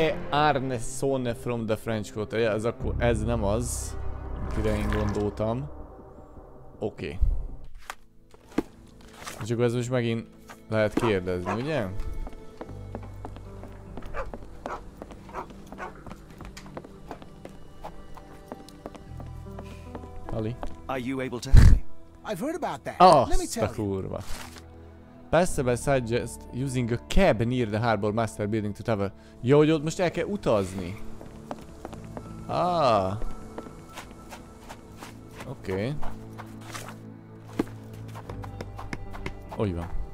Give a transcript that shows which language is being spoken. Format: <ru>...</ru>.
<en>Arne Sonne from the French Quarter.</en> <hu>Ja, ez nem az, amire én gondoltam. Oké. És akkor ez most megint lehet kérdezni, ugye? Ali?</hu> <en>Are you able to help me? I've heard about that. Let me tell you.</en> <hu>Kurva.</hu> <en>Possible suggest using a cab near the Harbor Master Building to travel.</en> <hu>Jó, hogy ott most el kell utazni. Ah. Oké. Úgy van.</hu>